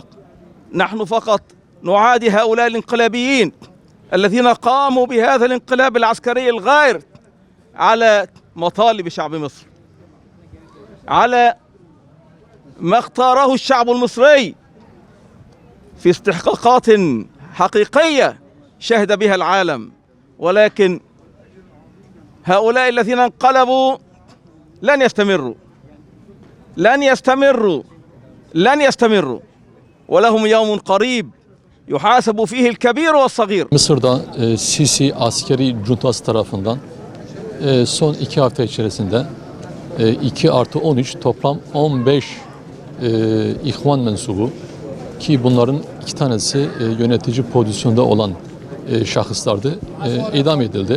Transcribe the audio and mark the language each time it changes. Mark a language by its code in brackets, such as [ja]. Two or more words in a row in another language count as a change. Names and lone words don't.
[ar] نحن فقط نعادي هؤلاء الانقلابيين الذين قاموا بهذا الانقلاب العسكري الغائر على مطالب شعب مصر، على ما اختاره الشعب المصري في استحقاقات حقيقية شهد بها العالم. ولكن هؤلاء الذين انقلبوا لن يستمروا، لن يستمروا، لن يستمروا، ولهم يوم قريب يحاسب فيه الكبير والصغير. [tr] Mısır'da Sisi askeri cuntası tarafından son 2 hafta içerisinde 2+13 toplam 15 İhvan mensubu, ki bunların 2 tanesi yönetici pozisyonda olan şahıslardı, idam edildi.